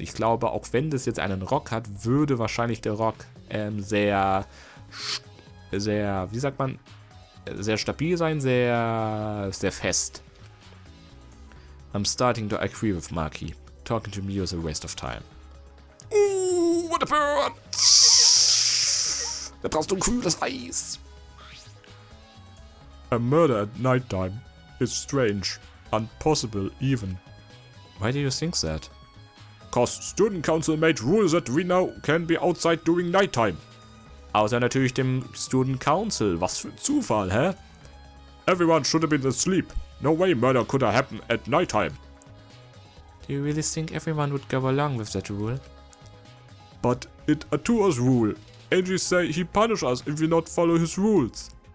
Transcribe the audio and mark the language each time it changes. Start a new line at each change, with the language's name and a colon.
German: Ich glaube, auch wenn das jetzt einen Rock hat, würde wahrscheinlich der Rock sehr, wie sagt man, sehr stabil sein, sehr fest.
English: I'm starting to agree with Maki. Talking to me is a waste of time. Ooh, what a burn!
German: Da brauchst du ein kühles Eis.
English: A murder at nighttime is strange, impossible even. Why do you think that? Cause student council made rules that we now can be outside during nighttime.
German: Außer natürlich dem student council. Was für ein Zufall, hä?
English: Everyone should have been asleep. No way murder could have happened at nighttime. Do you really think everyone would go along with that rule? But it a tour's rule. Angie say he punish us if we not follow his rules.